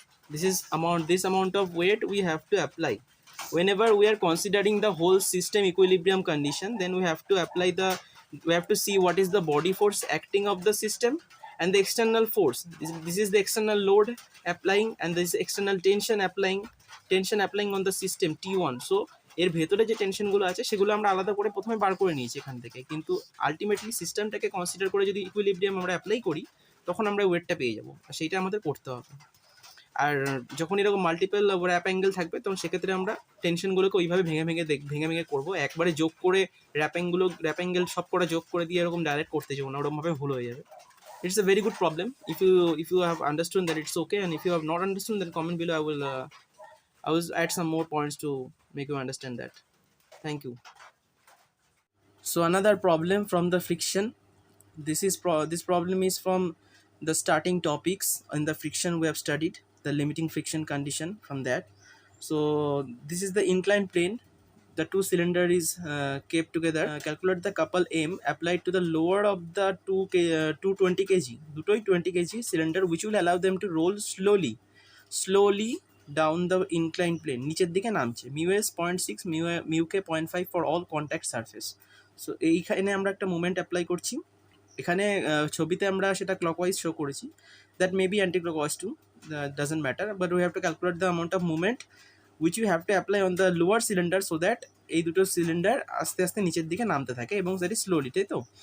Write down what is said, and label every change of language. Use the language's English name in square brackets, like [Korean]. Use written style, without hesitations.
[English] This amount of weight we have to apply whenever we are considering the whole system equilibrium condition. Then we have to see what is the body force acting of the system and the external force. This is the external load applying and this external tension applying on the system T1. [Bangla] So এর ভেতরে যে টেনশনগুলো আছে সেগুলো আমরা আলাদা করে প্রথমে বার করে নিয়েছি এখান থেকে, কিন্তু আলটিমেটলি সিস্টেমটাকে কনসিডার করে যদি ইকুইলিব্রিয়াম আমরা অ্যাপ্লাই করি তখন আমরা ওয়েটটা পেয়ে যাবো, আর সেইটা আমাদের করতে হবে। আর যখন এরকম মাল্টিপল র্যাপ অ্যাঙ্গেল থাকবে তখন সেক্ষেত্রে আমরা টেনশনগুলোকে ওইভাবে ভেঙে করবো, একবারে যোগ করে র্যাপ অ্যাঙ্গেল সব কটা যোগ করে দিয়ে এরকম ডাইরেক্ট করতে যাবো না, ওরকমভাবে ভুল হয়ে যাবে। [English] It's a very good problem. If you have understood that, it's okay, and if you have not understood, then comment below. I will add some more points to make you understand that. Thank you. So another problem from the friction, this problem is from the starting topics in the friction we have studied, the limiting friction condition from that. So this is the inclined plane, the two cylinder is kept together. Calculate the couple M applied to the lower of the 220 kg [Bangla] দুটোই [English] 20 kg cylinder which will allow them to roll slowly down the inclined plane, [Bangla] নিচের দিকে নামছে, [English] Mu s 0.6 mu k 0.5 for all contact surface. [Bangla] So এইখানে আমরা একটা moment apply করছি, এখানে ছবিতে আমরা সেটা ক্লকওয়াইজ শো করেছি, [English] that may be anticlockwise too, doesn't matter, but we have to calculate the amount of movement which you have to apply on the lower cylinder so that [Bangla] এই দুটো cylinder আস্তে আস্তে নিচের দিকে নামতে থাকে এবং সেটি স্লোলি, তাই তো?